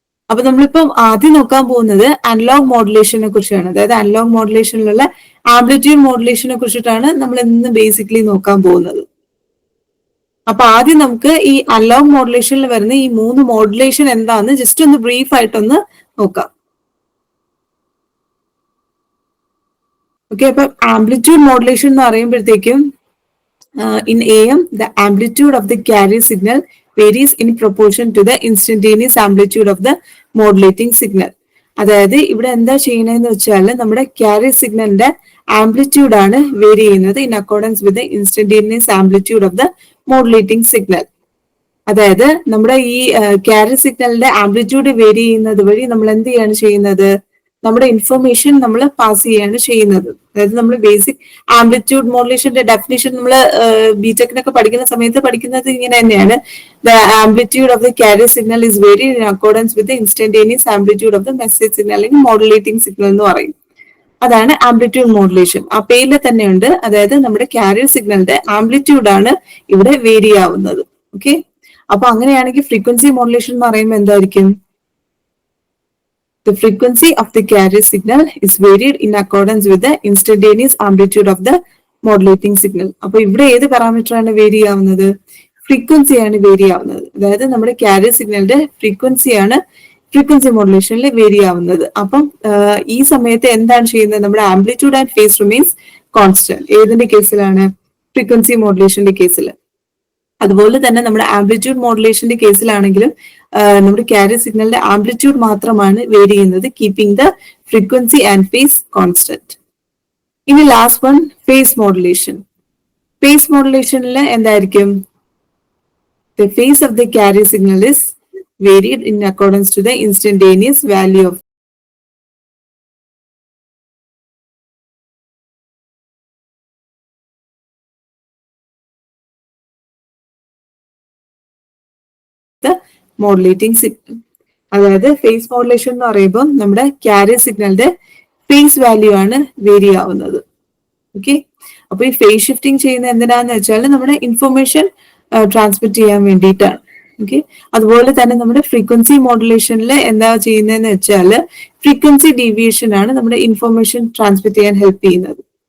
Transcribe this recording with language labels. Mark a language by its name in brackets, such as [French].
[Malayalam] അപ്പൊ നമ്മളിപ്പം ആദ്യം നോക്കാൻ പോകുന്നത് അനലോഗ് മോഡുലേഷനെ കുറിച്ചാണ്. അതായത് അനലോഗ് മോഡുലേഷനിലുള്ള ആംപ്ലിറ്റ്യൂഡ് മോഡുലേഷനെ കുറിച്ചിട്ടാണ് നമ്മൾ ഇന്ന് ബേസിക്കലി നോക്കാൻ പോകുന്നത്. അപ്പൊ ആദ്യം നമുക്ക് ഈ അനലോഗ് മോഡുലേഷനിൽ വരുന്ന ഈ 3 മോഡുലേഷൻ എന്താന്ന് ജസ്റ്റ് ഒന്ന് ബ്രീഫ് ആയിട്ടൊന്ന് നോക്കാം. [English] okay, അപ്പൊ amplitude modulation [Malayalam] എന്ന് പറയുമ്പോഴത്തേക്കും [English] in AM the amplitude of the carrier signal varies in proportion to the instantaneous amplitude of the modulating signal. [Malayalam] അതായത് ഇവിടെ എന്താ ചെയ്യണമെന്ന് വെച്ചാൽ നമ്മുടെ carrier സിഗ്നലിന്റെ ആംപ്ലിറ്റ്യൂഡ് ആണ് വേരി ചെയ്യുന്നത് [English] in accordance with the instantaneous amplitude of the modulating signal. [Malayalam] അതായത് നമ്മുടെ ഈ carrier സിഗ്നലിന്റെ ആംപ്ലിറ്റ്യൂഡ് വേരി ചെയ്യുന്നത് വഴി നമ്മൾ എന്ത് ചെയ്യാണ് ചെയ്യുന്നത്, നമ്മുടെ ഇൻഫർമേഷൻ നമ്മൾ പാസ് ചെയ്യാണ് ചെയ്യുന്നത്. അതായത് നമ്മൾ ബേസിക് ആംപ്ലിറ്റ്യൂഡ് മോഡുലേഷന്റെ ഡെഫിനിഷൻ നമ്മൾ ബിടെക്കിനൊക്കെ പഠിക്കുന്ന സമയത്ത് പഠിക്കുന്നത് ഇങ്ങനെ തന്നെയാണ്. [English] the amplitude of the carrier signal is vary in accordance with instantaneous amplitude of the message signal [Malayalam] അല്ലെങ്കിൽ മോഡുലേറ്റിംഗ് സിഗ്നൽ എന്ന് പറയും. അതാണ് ആംപ്ലിറ്റ്യൂഡ് മോഡുലേഷൻ. ആ പേരിൽ തന്നെയുണ്ട്. അതായത് നമ്മുടെ കാരിയർ സിഗ്നലിന്റെ ആംപ്ലിറ്റ്യൂഡ് ആണ് ഇവിടെ വേരി ആവുന്നത്. ഓക്കെ, അപ്പൊ അങ്ങനെയാണെങ്കിൽ ഫ്രീക്വൻസി മോഡുലേഷൻ എന്ന് പറയുമ്പോൾ എന്തായിരിക്കും? [English] The frequency of the carrier signal is varied in accordance with the instantaneous amplitude of the modulating signal. [Malayalam] അപ്പൊ ഇവിടെ ഏത് പാരാമീറ്റർ ആണ് വേരി ആവുന്നത്? ഫ്രീക്വൻസി ആണ് വേരി ആവുന്നത്. അതായത് നമ്മുടെ കാരിയർ സിഗ്നലിന്റെ ഫ്രീക്വൻസിയാണ് ഫ്രീക്വൻസി മോഡുലേഷനിൽ വേരി ആവുന്നത്. അപ്പം ഈ സമയത്ത് എന്താണ് ചെയ്യുന്നത്? നമ്മുടെ [English] Amplitude and phase remains constant. [Malayalam] ഏതിന്റെ കേസിലാണ്? ഫ്രീക്വൻസി മോഡുലേഷന്റെ കേസിൽ. അതുപോലെ തന്നെ നമ്മുടെ ആംപ്ലിറ്റ്യൂഡ് മോഡുലേഷന്റെ കേസിലാണെങ്കിലും നമ്മുടെ കാരിയർ സിഗ്നലിന്റെ ആംപ്ലിറ്റ്യൂഡ് മാത്രമാണ് വേരി ചെയ്യുന്നത്, [English] Keeping the frequency and phase constant. [Malayalam] ഇനി last one face modulation. Face മോഡുലേഷനിൽ എന്തായിരിക്കും? [English] The phase of the carrier signal is varied in accordance to the instantaneous value of the modulating signal. [Malayalam] അതായത് face modulation എന്ന് പറയുമ്പോൾ നമ്മുടെ carrier സിഗ്നലിന്റെ face value ആണ് vary ആവുന്നത്. Okay, അപ്പൊ ഈ ഫേസ് ഷിഫ്റ്റിംഗ് ചെയ്യുന്ന എന്തിനാന്ന് വെച്ചാൽ നമ്മുടെ ഇൻഫർമേഷൻ ട്രാൻസ്മിറ്റ് ചെയ്യാൻ വേണ്ടിയിട്ടാണ്. ഓക്കെ, അതുപോലെ തന്നെ നമ്മുടെ ഫ്രീക്വൻസി മോഡുലേഷനിൽ എന്താ ചെയ്യുന്നതെന്ന് വെച്ചാൽ ഫ്രീക്വൻസി ഡീവിയേഷൻ ആണ് നമ്മുടെ ഇൻഫർമേഷൻ ട്രാൻസ്മിറ്റ് ചെയ്യാൻ ഹെൽപ്പ് ചെയ്യുന്നത്.